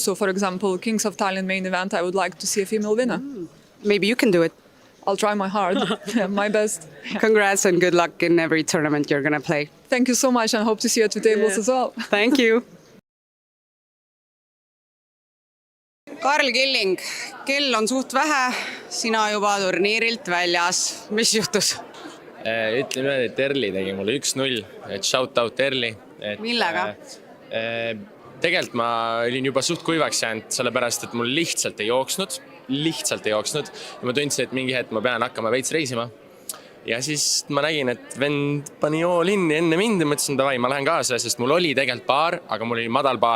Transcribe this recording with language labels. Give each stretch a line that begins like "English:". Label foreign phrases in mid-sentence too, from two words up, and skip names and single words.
English: So for example, Kings of Tallinn main event, I would like to see a female winner. Maybe you can do it. I'll try my hard, my best. Congrats and good luck in every tournament you're going to play. Thank you so much and hope to see you at the tables as well. Thank you.
Estonian: Karl Killing, kell on suht vähe, sina juba turniirilt väljas. Mis juhtus? Ütlen üle, et Erli tegi mulle 1-0, et
English: shout out
Estonian: Erli. Millega? Tegelikult ma olin juba suht kuivaks jäänud, sellepärast, et mul lihtsalt ei jooksnud. Ja ma tundsin, et mingi hetk ma pean hakkama veits reisima. Ja siis ma nägin, et vend pani all inni enne mind ja mõtlesin, davai, ma lähen kaasa, sest mul oli tegelikult paar, aga mul oli madal paar.